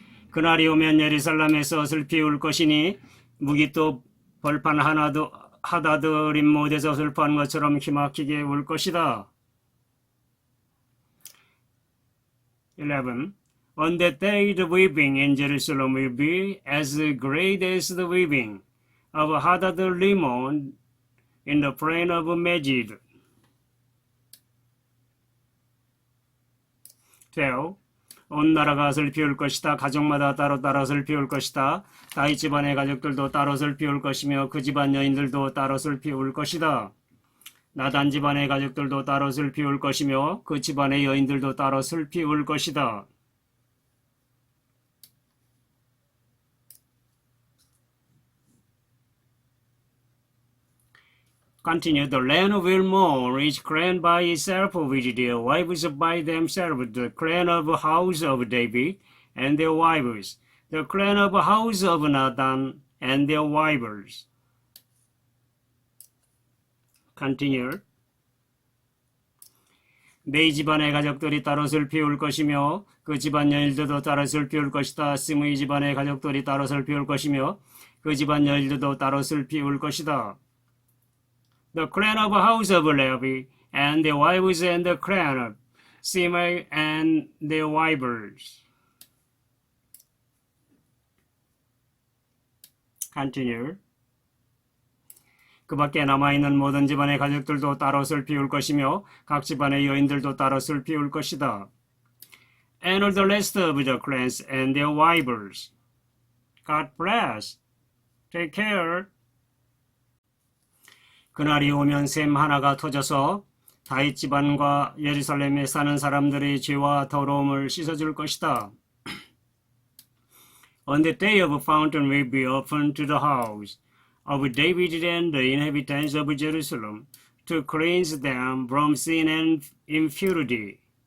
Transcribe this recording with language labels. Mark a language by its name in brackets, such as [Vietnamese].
[Korean] 그날이 오면 예루살렘에서 슬피 울 것이니 무기또 벌판 하나도 하다드림 못에서 슬퍼한 것처럼 기막히게 울 것이다. [English] 11. On that day the weeping in Jerusalem will be as great as the weeping of Hadad-rimon in the plain of Megiddo. 12. [Korean] 온 나라가 슬피 울 것이다. 가족마다 따로 슬피 울 것이다. 다윗 집안의 가족들도 따로 슬피 울 것이며 그 집안 여인들도 따로 슬피 울 것이다. 나단 집안의 가족들도 따로 슬피 울 것이며 그 집안의 여인들도 따로 슬피 울 것이다. [English] Continue. The land will mourn, each clan by itself with their wives by themselves, the clan of the house of David and their wives, the clan of the house of Nathan and their wives. Continue. [Korean] 네 집안의 가족들이 따로 슬피 울 것이며 그 집안 여인들도 따로 슬피 울 것이다. 스므이 집안의 가족들이 따로 슬피 울 것이며 그 집안 여인들도 따로 슬피 울 것이다. [English] The clan of the house of Levi and their wives and the clan of Simei and their wives. Continue. [Korean] 그 밖에 남아있는 모든 집안의 가족들도 따로 슬피 울 것이며 각 집안의 여인들도 따로 슬피 울 것이다. [English] And all the rest of the clans and their wives. God bless. Take care. [Korean] 그날이 오면 샘 하나가 터져서 다윗 집안과 예루살렘에 사는 사람들의 죄와 더러움을 씻어줄 것이다. [English] On the day of a fountain will be opened to the house of David and the inhabitants of Jerusalem to cleanse them from sin and impurity.